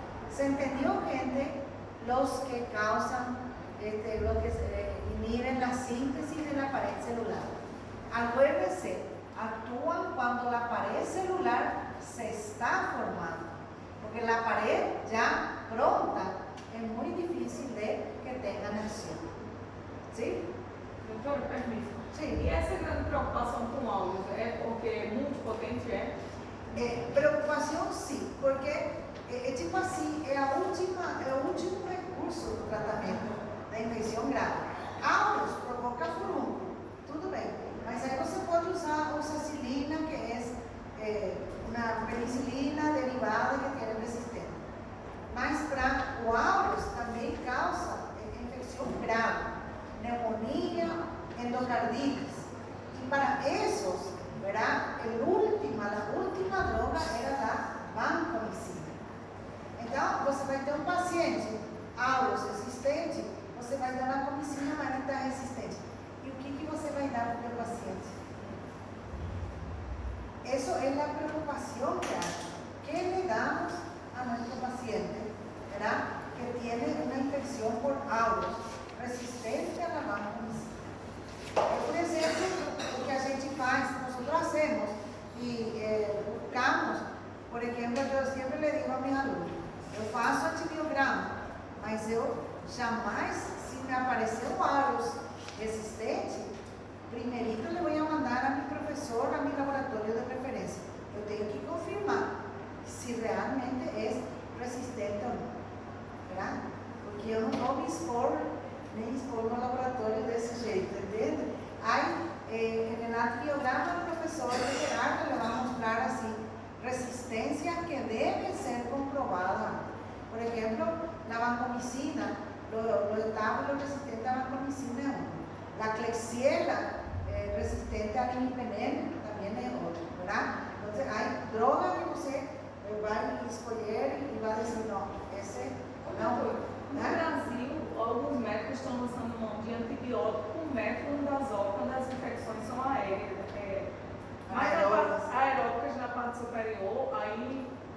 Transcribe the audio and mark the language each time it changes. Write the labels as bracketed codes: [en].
[es] ¿Se entendió, gente? Los que causan, los que inhiben la síntesis de la pared celular. Acuérdense, actúan cuando la pared celular se está formando, porque la pared ya pronta es muy difícil de que tengan acción. ¿Sí? [pt] Doutor, [es] permiso. Sí. [pt] E essa grande preocupação com áudios é porque multipotente é? Preocupação sim, porque tipo assim, é o último recurso do tratamento da infecção grave. Áudios provoca furúnculo, tudo bem, mas aí você pode usar oxacilina, que é uma penicilina derivada que tem resistência. Mas para o áureos também causa infecção grave, [es] neumonía, endocarditis. Y para eso ¿verdad? La última droga era a vancomicina. [pt] Então, você vai ter um paciente aureus resistente, você vai dar vancomicina, mas ele está resistente. E o que você vai dar para o teu paciente? [es] Eso es la preocupación que hay. ¿Qué le damos a nuestro paciente, ¿verdad? Que tiene una infección por aureus resistente a la vancomicina? Por exemplo, o que a gente faz, nós hacemos e buscamos, por exemplo, eu sempre le digo a mis alunos, eu faço antibiograma, mas eu jamais, se me aparecer um aureus resistente, primeirito le voy a mandar a mi profesor, a mi laboratorio de referencia. [pt] Eu tenho que confirmar se realmente é resistente ou não, [es] ¿verdad? [pt] Porque eu não vou me expor, nem expor no laboratório desse jeito, entende? Aí, [es] en el antibiograma, el profesor Gerardo le va a mostrar así, resistencia que debe ser comprobada. Por ejemplo, la vancomicina, los estábulos resistentes a vancomicina es uno. La Klebsiella, resistente al imipenem, también es otro, ¿verdad? Entonces, hay drogas que [pt] você vai escolher e vai dizer, não, esse não. No Brasil, alguns médicos estão lançando mão de antibiótico com metronidazol quando as infecções são aéreas, aeróbicas na parte superior, aí